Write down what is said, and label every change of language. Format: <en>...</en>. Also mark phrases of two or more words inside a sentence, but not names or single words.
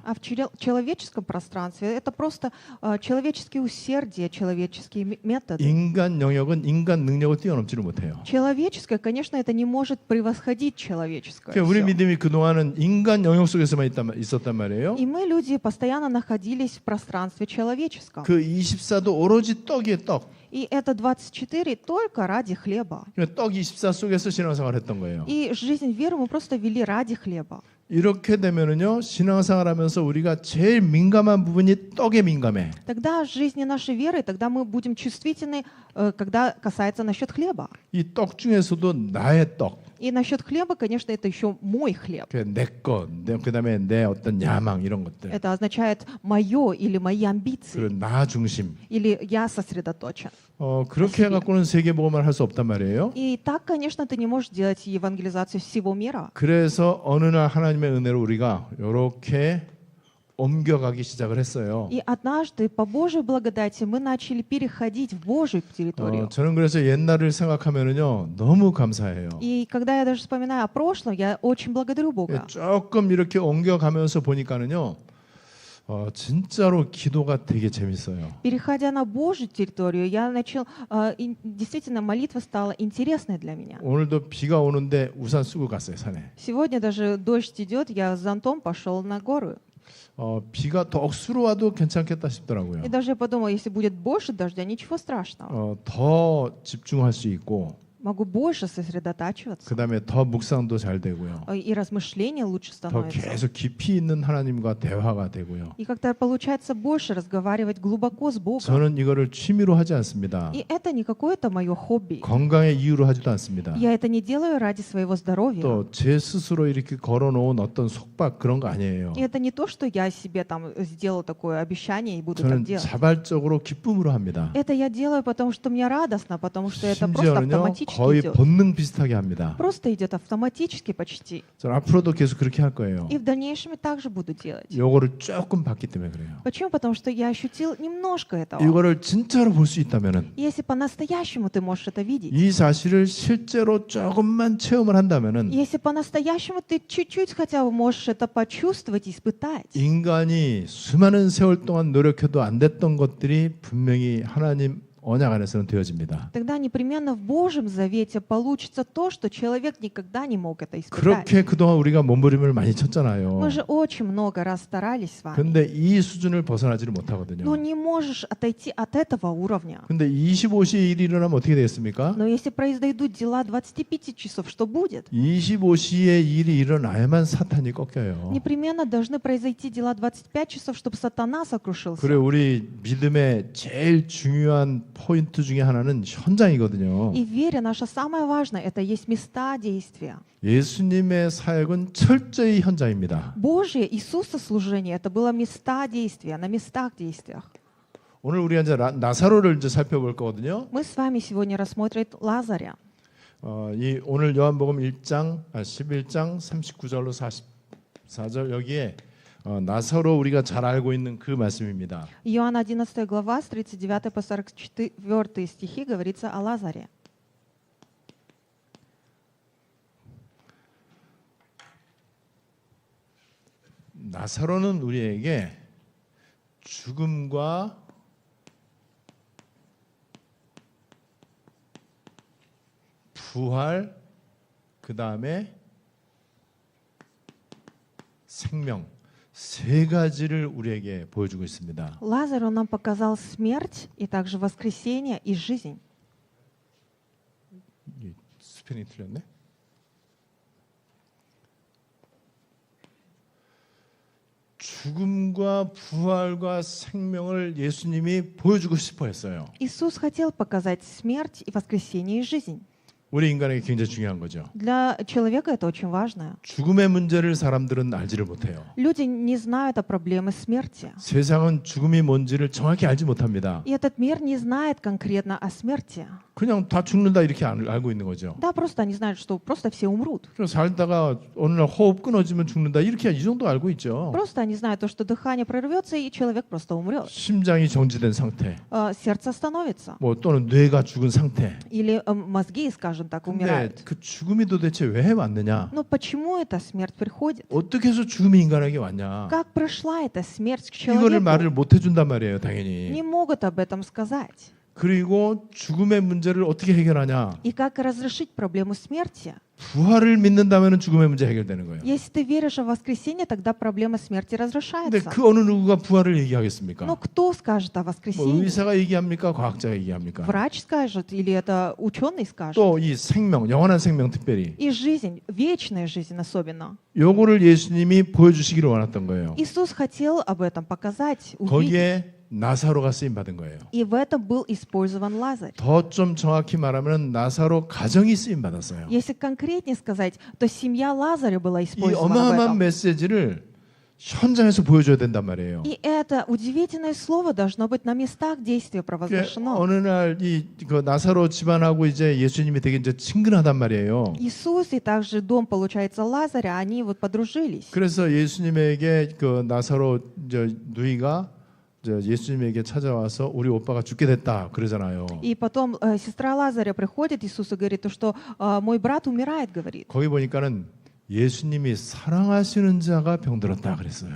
<ru>А в человеческом пространстве это просто человеческие усердия, человеческие методы.</ru> <ko>인간 영역은 인간 능력을 뛰어넘지를 못해요.</ko> <ru>Человеческое, конечно, это не может превосходить человеческое.</ru> <ko>그러니까 우리</ko> <ru>всё.</ru> <ko>믿음이 그동안은 인간 영역 속에서만 있었단 말이에요.</ko> <ru>И мы, люди, постоянно находились в пространстве человеческом.</ru> <ko>그 24도 오로지 떡이에요, 떡.</ko> <ru>И это 24 только ради хлеба.</ru> <ko>떡 24 속에서 신앙생활 했던 거예요.</ko> <ru>И жизнь веры мы просто вели ради хлеба.</ru> <ko>이렇게 되면은요, 신앙생활하면서 우리가 제일 민감한 부분이 떡에 민감해.</ko> <ru>Тогда в жизни нашей веры, тогда мы будем чувствительны, когда касается насчет хлеба.</ru> <ko>이 떡 중에서도 나의 떡.</ko> <ru>И насчет хлеба, конечно, это еще мой хлеб.</ru> <ko>내 것, 그다음에 내 어떤 야망 이런 것들.</ko> <ru>Это означает мое или мои амбиции,</ru> <ko>그리고 나 중심.</ko> <ru>или я сосредоточен.</ru> <ko>그렇게 해갖고는 세계복음을 할 수 없단 말이에요.</ko> <ru>И так, конечно, ты не можешь делать евангелизацию всего мира.</ru> <ko>그래서 어느 날 하나님의 은혜로 우리가 이렇게 옮겨가기 시작을 했어요.</ko> <ru>И однажды, по Божьей благодати, мы начали переходить в Божью территорию.</ru> <ko>저는 그래서 옛날을 생각하면은요 너무 감사해요.</ko> <ru>И когда я даже вспоминаю о прошлом, я очень благодарю Бога.</ru> <ko>조금 이렇게 옮겨가면서 보니까는요, 진짜로 기도가 되게 재밌어요.</ko> <ru>Переходя на Божью территорию, я начал, действительно, молитва стала интересной для меня.</ru> <ko>오늘도 비가 오는데 우산 쓰고 갔어요 산에.</ko> <ru>Сегодня даже дождь идет, я с зонтом пошел на гору.</ru> <ko>비가 더 억수로 와도 괜찮겠다 싶더라고요.</ko> <ru>И даже я подумал, если будет больше дождя, ничего страшного.</ru> <ko>더 집중할 수 있고,</ko> <ru>Могу больше сосредотачиваться.</ru> <ko>그다음에 더 묵상도 잘 되고요.</ko> <ru>И размышления лучше</ru> <ko>더</ko> <ru>становятся.</ru> <ko>계속 깊이 있는 하나님과 대화가 되고요.</ko> <ru>И как-то получается больше разговаривать глубоко с Богом.</ru> <ko>저는 이거를 취미로 하지 않습니다.</ko> <ru>И это не какое-то мое хобби.</ru> <ko>건강의 이유로 하지도 않습니다.</ko> <ru>Я это не делаю ради своего здоровья.</ru> <ko>또 제 스스로 이렇게 걸어놓은 어떤 속박 그런 거 아니에요.</ko> <ru>И это не то, что я себе там сделал такое обещание и буду так</ru> <ko>저는</ko> <ru>делать.</ru> <ko>자발적으로 기쁨으로 합니다.</ko> <ru>Это я делаю, потому что мне радостно, потому что это просто</ru> <ko>심지어는요</ko> <ru>автоматически</ru> <ko>거의</ko> <ru>идет.</ru> <ko>본능 비슷하게 합니다.</ko> <ru>Просто идет автоматически почти.</ru> <ko>저는 앞으로도 계속 그렇게 할 거예요.</ko> <ru>И в дальнейшем я также буду делать.</ru> <ko>요거를 조금 봤기 때문에 그래요.</ko> <ru>Почему? Потому что я ощутил немножко этого.</ru> <ko>이거를 진짜로 볼 수 있다면은,</ko> <ru>Если по-настоящему ты можешь это видеть,</ru> <ko>이 사실을 실제로 조금만 체험을 한다면은,</ko> <ru>если по-настоящему ты чуть-чуть хотя бы можешь это почувствовать, испытать,</ru> <ko>인간이 수많은 세월 동안 노력해도 안 됐던 것들이 분명히 하나님 언약 안에서는 되어집니다.</ko> <ru>тогда непременно в Божьем завете получится то, что человек никогда не мог это испытать.</ru> <ko>그렇게 그동안 우리가 몸부림을 많이 쳤잖아요.</ko> <ru>Мы же очень много раз старались с вами.</ru> <ko>근데 이 수준을 벗어나지를</ko> <ru>Но</ru> <ko>못하거든요.</ko> <ru>не можешь отойти от этого уровня.</ru> <ko>근데 25시에 일이 일어나면 어떻게 되겠습니까?</ko> <ru>Но если произойдут дела 25 часов, что будет?</ru> <ko>25시에 일이 일어나야만 사탄이 꺾여요.</ko> <ru>Непременно должны произойти дела 25 часов, чтобы сатана сокрушился.</ru> <ko>그래 우리 믿음의 제일 중요한 포인트 중에 하나는 현장이거든요.</ko> <ru>И в вере наша самое важное — это есть места действия.</ru> <ko>예수님의 사역은 철저히 현장입니다.</ko> <ru>Божье Иисуса служение — это было места действия, на местах действиях.</ru> <ko>오늘 우리가 이제 나사로를 이제 살펴볼 거거든요.</ko> <ru>Мы с вами сегодня рассмотрим Лазаря.</ru> <ko>이 오늘 요한복음 11장 39절로 44절 여기에 나사로 우리가 잘 알고 있는 그 말씀입니다.</ko> <ru>Иоанн 11 глава, с 39 по 44 стихи говорится о Лазаре.</ru> <ko>나사로는 우리에게 죽음과 부활, 그 다음에 생명, 세 가지를 우리에게 보여주고 있습니다.</ko> <ru>Лазарь, он нам показал смерть, и также воскресение и жизнь.</ru> <ko>이 스펠링이 틀렸네. 죽음과 부활과 생명을 예수님이 보여주고 싶어 했어요.</ko> <ru>Иисус хотел показать смерть и воскресение и жизнь.</ru> <ko>우리 인간에게 굉장히 중요한 거죠.</ko> <ru>Для человека это очень важно.</ru> <ko>죽음의 문제를 사람들은 알지를 못해요.</ko> <ru>Люди не знают о проблеме смерти.</ru> <ko>세상은 죽음이 뭔지를 정확히 알지 못합니다.</ko> <ru>И этот мир не знает конкретно о смерти.</ru> <ko>그냥 다 죽는다 이렇게 알고 있는 거죠.</ko> <ru>Да, просто они знают, что просто все умрут.</ru> <ko>그래서 살다가 어느 날 호흡 끊어지면 죽는다 이렇게 이 정도 알고 있죠.</ko> <ru>Просто они знают то, что дыхание прорвется, и человек просто умрет.</ru> <ko>심장이 정지된 상태,</ko> <ru>Сердце остановится.</ru> <ko>뭐 또는 뇌가 죽은 상태.</ko> <ru>Или мозги, скажем так,</ru> <ko>근데</ko> <ru>умирают.</ru> <ko>그 죽음이 도대체 왜 왔느냐?</ko> <ru>Но почему эта смерть приходит?</ru> <ko>어떻게 해서 죽음이 인간에게 왔냐?</ko> <ru>Как пришла эта смерть к</ru> <ko>이거를 말을</ko> <ru>человеку?</ru> <ko>못 해준단 말이에요,</ko> <ru>Не</ru> <ko>당연히.</ko> <ru>могут об этом сказать.</ru> <ko>그리고 죽음의 문제를 어떻게 해결하냐?</ko> <ru>И как разрешить проблему смерти?</ru> <ko>부활을 믿는다면 죽음의 문제 해결되는 거예요.</ko> <ru>Если ты веришь в воскресенье, тогда проблема смерти</ru> <ko>근데</ko> <ru>разрешается.</ru> <ko>그 어느 누구가 부활을 얘기하겠습니까?</ko> <ru>Но кто скажет о</ru> <ko>뭐</ko> <ru>воскресенье?</ru> <ko>의사가 얘기합니까? 과학자가 얘기합니까?</ko> <ru>Врач скажет или это ученый скажет?</ru> <ko>또 이 생명, 영원한 생명 특별히</ko> <ru>И жизнь, вечная жизнь особенно.</ru> <ko>요거를 예수님이 보여주시기를 원했던 거예요.</ko> <ru>Иисус хотел об этом показать, увидеть.</ru> <ko>거기에 나사로가 쓰임 받은 거예요.</ko> <ru>И в этом был использован Лазарь.</ru> <ko>더 좀 정확히 말하면 나사로 가정이 쓰임 받았어요.</ko> <ru>Если конкретнее сказать, то семья Лазаря была</ru> <ko>이</ko> <ru>использована в</ru> <ko>어마어마한</ko> <ru>этом.</ru> <ko>메시지를 현장에서 보여줘야 된단 말이에요.</ko> <ru>И это удивительное слово должно быть на местах действия провозглашено.</ru> <ko>어느 날 이 그 나사로 집안하고 이제 예수님이 되게 이제 친근하단 말이에요.</ko> <ru>Иисус и также дом, получается, Лазаря, они вот подружились.</ru> <ko>그래서 예수님에게 그 나사로 누이가 예수님에게 찾아와서 우리 오빠가 죽게 됐다 그러잖아요.</ko> <ru>И потом сестра Лазаря приходит, Иисус и говорит, то, что мой брат умирает, говорит.</ru> <ko>거기 보니까는 예수님이 사랑하시는 자가 병들었다 그랬어요.</ko>